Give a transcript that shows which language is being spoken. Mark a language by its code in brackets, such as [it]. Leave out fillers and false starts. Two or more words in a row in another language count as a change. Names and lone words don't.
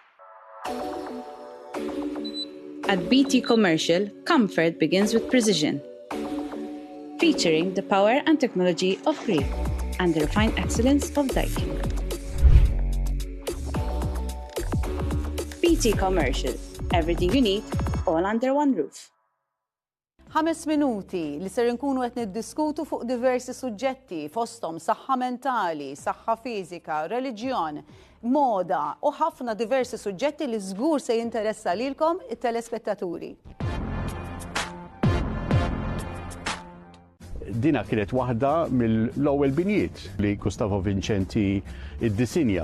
[en] At BT Commercial, comfort begins with precision. Featuring the power and technology of Cree and the refined excellence of Daikin. BT Commercial, everything you need, all under one roof. [mt] 5 minuti li ser nkunu qed niddiskutu fuq diversi suġġetti fosthom saħħa mentali, saħħa fiżika, reliġjon, moda u ħafna diversi suġġetti li żgur se jinteressa lilkom it-telespettaturi. Dina kienet waħda mill-ewwel binjiet li Gustavo Vincenti iddisinja.